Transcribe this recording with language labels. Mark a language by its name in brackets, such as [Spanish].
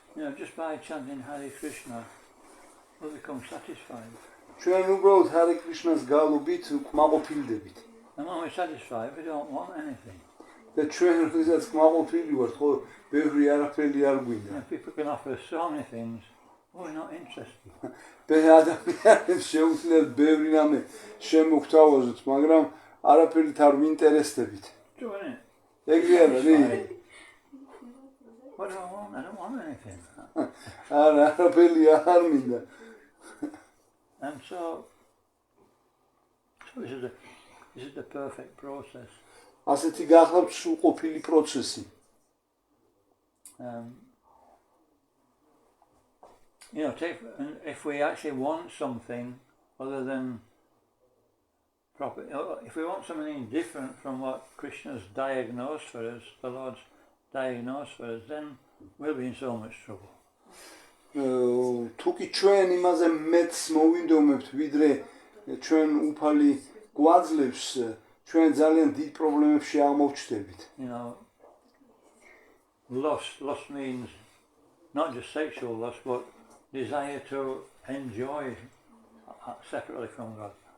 [English] You know, just by chanting Hare Krishna, we become satisfied. [Georgian] ჩვენ უბრალოდ Hare Krishna-ს გალობით კმაყოფილდებით. [English] And when we're satisfied, we don't want anything. [Georgian] და ჩვენ როდესაც კმაყოფილი ვართ, ხო, ბევრი არაფერი არ გვინდა. [English] People can offer us so many things, we're not interested. [Georgian] ადამიანებს შეუძლიათ ბევრი რამე შემოგთავაზოთ, მაგრამ არაფერით არ ვინტერესდებით. [English] True, isn't it? [Georgian] ეგრე არა, რი? [English] What do I want? I don't want anything. [Georgian] არა, არაფერი არ მინდა. [English] And so this is the perfect process. [Georgian] ასეთი გახლავთ სრულყოფილი პროცესი. [English] You know, if we actually want something other than proper, if we want something different from what Krishna's diagnosed for us, the Lord's diagnosed for us, then we'll be in so much trouble. [Georgian] თუ კი ჩვენ იმაზე მეტს მოვინდომებთ, ვიდრე ჩვენ უფალი გვაძლევს, ჩვენ ძალიან დიდ პრობლემებში აღმოჩნდებით. [English] You know, lust. Lust means not just sexual lust, but desire to enjoy separately from God.